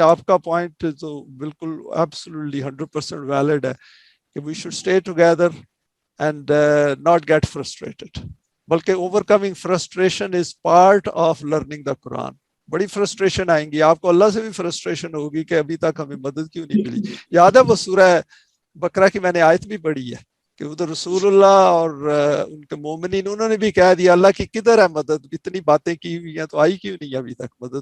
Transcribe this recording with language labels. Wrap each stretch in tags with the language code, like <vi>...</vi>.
<hi>आपका पॉइंट तो बिल्कुल एब्सोल्युटली 100% वैलिड है कि</hi> <en>We should stay together and not get frustrated.</en> <hi>बल्कि</hi> <en>overcoming frustration is part of learning the Quran.</en> <hi>बड़ी frustration आएंगी आपको, अल्लाह से भी frustration होगी कि अभी तक हमें मदद क्यों नहीं मिली. याद है वो सूरह बकरा की मैंने आयत भी पढ़ी है कि उधर रसूलुल्लाह और उनके मोमिनीन उन्होंने भी कह दिया अल्लाह की किधर है मदद, इतनी बातें की हुई हैं तो आई क्यों नहीं अभी तक मदद.</hi>